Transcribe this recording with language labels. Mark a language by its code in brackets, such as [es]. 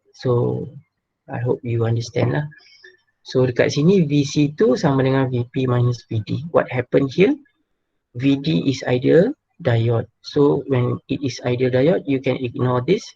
[en] So I hope you understand lah. [ms] So dekat sini VC2 sama dengan VP minus VD. [en] What happened here? VD is ideal diode. So when it is ideal diode, you can ignore this.